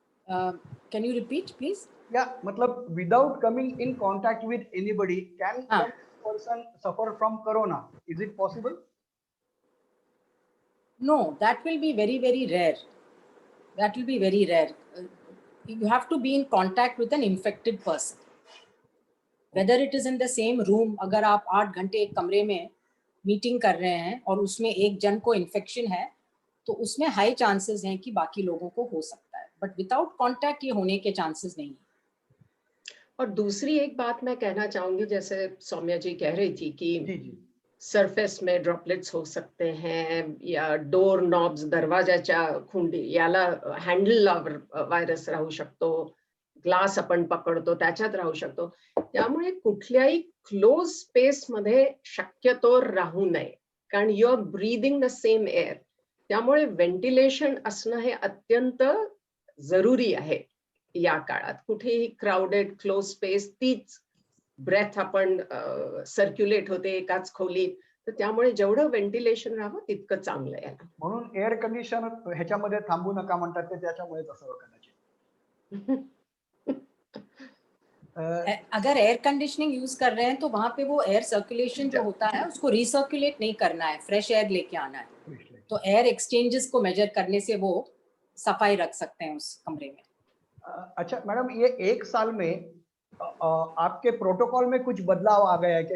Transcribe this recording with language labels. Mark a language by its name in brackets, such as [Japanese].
[English] Can you repeat please? [Hindi] या मतलब [English] Without coming in contact with anybody can हाँ, person suffer from corona? Is it possible? No, that will be very very rare. That will be very rare. You have to be in contact with an infected person. Whether it is in the same room, [Hindi] अगर आप 8 घंटे एक कमरे में meeting कर रहे हैं और उसमें एक जन को इन्फेक्शन है, तो उसमें हाई चांसेस हैं कि बाकी लोगों को हो सकता है, [English] but without contact [Hindi] ये होने के चांसेस नहीं है। और दूसरी एक बात मैं कहना चाहूंगी, जैसे सौम्या जी कह रही थी कि जी जी सरफेस में ड्रॉपलेट्स हो सकते हैं, [Marathi] या डोर नॉब्स, दरवाजाच्या खुंडी याला हँडलवर व्हायरस राहू शकतो, ग्लास आपण पकडतो त्याच्यात राहू शकतो. त्यामुळे कुठल्याही क्लोज स्पेस मध्ये शक्यतो राहू नये, कारण [English] You are breathing the same air. [Marathi] त्यामुळे व्हेंटिलेशन असणं हे अत्यंत जरुरी आहे या काळात. कुठेही क्राउडेड क्लोज स्पेस, तीच ब्रेथ आपण सर्क्युलेट होते एकाच खोलीत, तर त्यामुळे जेवढं व्हेंटिलेशन राहावं तितकं चांगलं आहे. म्हणून एअर कंडिशन ह्याच्यामध्ये थांबू नका म्हणतात ते त्याच्यामुळेच असं कदाचित. [Hindi] अगर एयर कंडीशनिंग यूज कर रहे हैं तो वहां पे वो एयर सर्कुलेशन जो होता है उसको रिसर्कुलेट नहीं करना है, फ्रेश एयर लेके आना है। तो एयर एक्सचेंजेस को मेजर करने से वो सफाई रख सकते हैं उस कमरे में। अच्छा मैडम, ये 1 साल में आपके प्रोटोकॉल में कुछ बदलाव आ गया है क्या?